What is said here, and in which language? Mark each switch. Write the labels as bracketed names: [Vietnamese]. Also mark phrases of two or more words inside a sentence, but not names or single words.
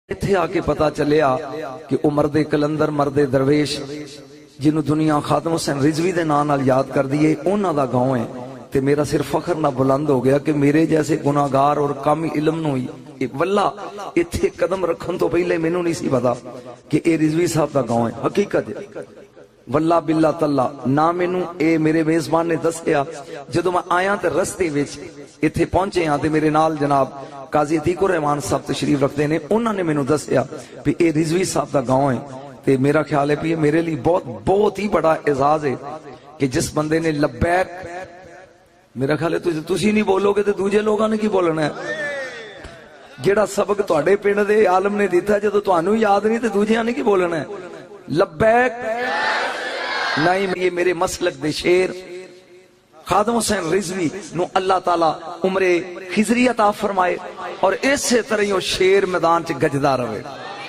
[Punjabi] ਇੱਥੇ ਆ ਕੇ ਪਤਾ ਚੱਲਿਆ ਕਿ ਉਹ ਮਰਦੇ ਕਲੰਦਰ ਮਰਦੇ ਦਰਵੇਸ਼ ਜਿਹਨੂੰ ਦੁਨੀਆ ਖਾਦਮ ਹੁਸੈਨ ਰਿਜ਼ਵੀ ਦੇ ਨਾਂ ਨਾਲ ਯਾਦ ਕਰਦੀ ਏ ਉਹਨਾਂ ਦਾ گاؤں ਹੈ ਤੇ ਮੇਰਾ ਸਿਰ ਫਖਰ ਨਾਲ ਬੁਲੰਦ ਹੋ ਗਿਆ ਕਿ ਮੇਰੇ ਜੈਸੇ ਗੁਨਾਹਗਾਰ ਔਰ ਕਾਮੀ ਇਲਮ ਨੂੰ ਹੀ ਵੱਲਾ ਇੱਥੇ ਕਦਮ ਰੱਖਣ ਤੋਂ ਪਹਿਲੇ ਮੈਨੂੰ ਨਹੀਂ ਸੀ ਪਤਾ ਕਿ ਇਹ ਰਿਜ਼ਵੀ ਸਾਹਿਬ ਦਾ گاؤں ਹੈ ਹਕੀਕਤ ਹੈ [Arabic] واللہ باللہ تاللہ [Punjabi] نہ مینوں اے میرے میزبان نے دسیا جدو میں آیا تے رستے وچ ایتھے پہنچے ہاں تے میرے نال جناب قاضی عتیق الرحمان صاحب تشریف رکھتے نے انہوں نے مینوں دسیا کہ اے رضوی صاحب دا گاؤں ہے تے میرا خیال ہے کہ [Urdu] یہ میرے لیے بہت ہی بڑا اعزاز ہے [Punjabi] کہ جس بندے نے لبیک میرا خیال ہے تسی نہیں بولو گے تے دوجے لوگاں نے کی بولنا ہے جیڑا سبق تواڈے پنڈ دے عالم نے دیتا جدو تانوں یاد نہیں تے دوجیاں نے کی بولنا ہے لبیک نہیں یہ میرے مسلک دے شیر خادم حسین رضوی نو اللہ تعالیٰ عمر خضری عطا فرمائے اور اس سے طرح شیر میدان چ گجدا رہے